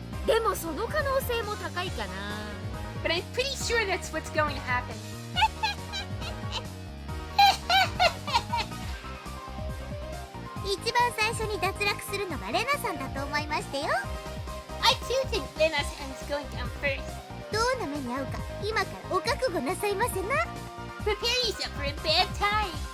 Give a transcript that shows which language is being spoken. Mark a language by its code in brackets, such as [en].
[ja] でもその可能性も高いかな。 [en] But I'm pretty sure that's what's going to happen. [ja] 一番最初に脱落するのがレナさんだと思いましたよ。 [en] I too think Rena's hand's going down first. [ja] どんな目に遭うか今からお覚悟なさいませな。 [en] Prepare yourself for a bad time.